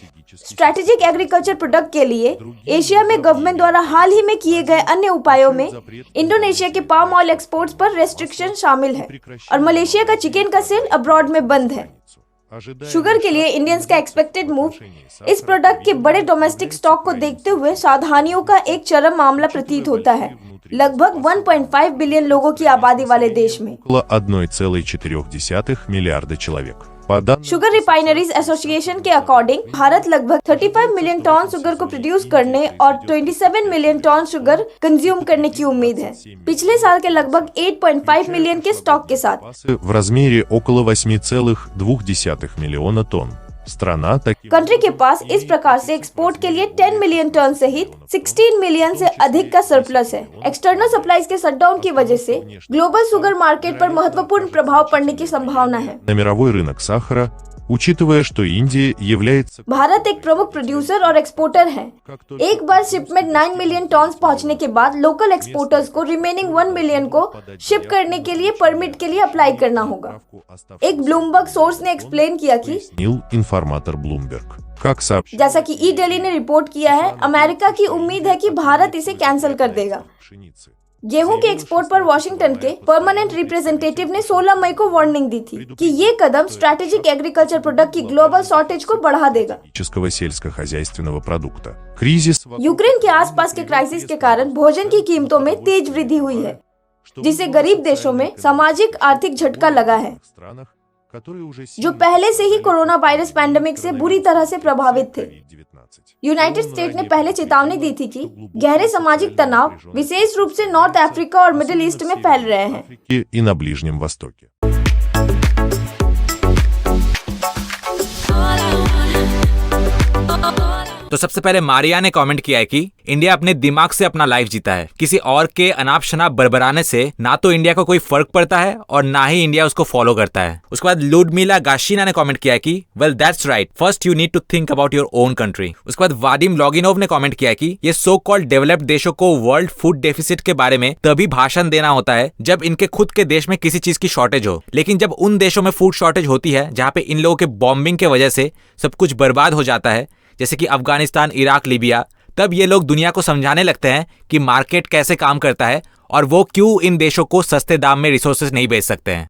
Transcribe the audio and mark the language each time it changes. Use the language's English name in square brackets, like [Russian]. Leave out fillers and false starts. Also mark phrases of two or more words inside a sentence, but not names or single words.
[English] strategic agriculture product [Hindi] के लिए एशिया में गवर्नमेंट द्वारा हाल ही में किए गए अन्य उपायों में इंडोनेशिया के [English] palm oil exports [Hindi] पर रेस्ट्रिक्शन शामिल है और मलेशिया का चिकन का [English] sale abroad [Hindi] में बंद है। शुगर के लिए इंडियंस का [English] expected move [Hindi] इस प्रोडक्ट के बड़े [English] domestic stock [Hindi] को देखते हुए सावधानियों का एक चरम मामला प्रतीत होता है। लगभग 1.5 बिलियन लोगों की आबादी वाले देश में [Russian] около 1,4 миллиарда человек. [Hindi] शुगर रिफाइनरीज एसोसिएशन के अकॉर्डिंग भारत लगभग 35 [English] million ton sugar [Hindi] को प्रोड्यूस करने और 27 [English] million ton sugar consume [Hindi] करने की उम्मीद है, पिछले साल के लगभग 8.5 मिलियन के स्टॉक के साथ। [Russian] В размере около 8,2 миллиона тонн. Страна таким [Hindi] कंट्री के पास इस प्रकार से एक्सपोर्ट के लिए 10 [English] million ton [Hindi] सहित 16 मिलियन से अधिक का सरप्लस है। [English] external supplies [Hindi] के शटडाउन की वजह से [English] global sugar market [Hindi] पर महत्वपूर्ण प्रभाव पड़ने की संभावना है। [Russian] на мировой रинок сахара, учитывая, что Индия является [Hindi] भारत एक प्रमुख प्रोड्यूसर और एक्सपोर्टर है। एक बार शिपमेंट 9 [English] million ton [Hindi] पहुंचने के बाद [English] local exporters [Hindi] को रिमेनिंग 1 मिलियन को शिप करने के लिए परमिट के लिए अप्लाई करना होगा। एक ब्लूमबर्ग सोर्स ने एक्सप्लेन किया कि [Russian] пояснил информатор Bloomberg. Как сообщил [Hindi] जैसा कि ई डेली ने रिपोर्ट किया है, अमेरिका की उम्मीद है कि भारत इसे कैंसिल कर देगा। [Russian] пшеницы. [Hindi] गेहूं के एक्सपोर्ट पर वॉशिंगटन के [English] permanent representative [Hindi] ने 16 मई को वार्निंग दी थी कि ये कदम [English] strategic agriculture product [Hindi] की [English] global shortage [Hindi] को बढ़ा देगा। [Russian] Стратегического сельскохозяйственного продукта. Кризис в [Hindi] यूक्रेन के आसपास के क्राइसिस के कारण भोजन की कीमतों में तेज वृद्धि हुई है, जिससे गरीब देशों में सामाजिक आर्थिक झटका लगा है, [Russian] странах, которые уже [Hindi] जो पहले से ही [English] corona virus pandemic [Hindi] से बुरी तरह से प्रभावित थे। यूनाइटेड स्टेट ने पहले चेतावनी दी थी कि गहरे सामाजिक तनाव विशेष रूप से नॉर्थ अफ्रीका और मिडिल ईस्ट में फैल रहे हैं। [Russian] и на Ближнем Востоке. [Hindi] तो सबसे पहले मारिया ने कमेंट किया है कि इंडिया अपने दिमाग से अपना लाइफ जीता है। किसी और के अनाप शनाप बरबराने से ना तो इंडिया को कोई फर्क पड़ता है और ना ही इंडिया उसको फॉलो करता है। उसके बाद लुडमिला गाशिना ने कमेंट किया है कि [English] well that's right, first you need to think about your own country. [Hindi] उसके बाद वादिम लॉगिनोव ने कमेंट किया है कि ये [English] so called developed [Hindi] देशों को [English] world food deficit [Hindi] के बारे में तभी भाषण देना होता है जब इनके खुद के देश में किसी चीज की शॉर्टेज हो, लेकिन जब उन देशों में [English] food shortage [Hindi] होती है जहां पे इन लोगों के बॉम्बिंग के वजह से सब कुछ बर्बाद हो जाता है, जैसे कि अफगानिस्तान, इराक, लीबिया, तब ये लोग दुनिया को समझाने लगते हैं कि मार्केट कैसे काम करता है और वो क्यों इन देशों को सस्ते दाम में रिसोर्सेज नहीं बेच सकते हैं।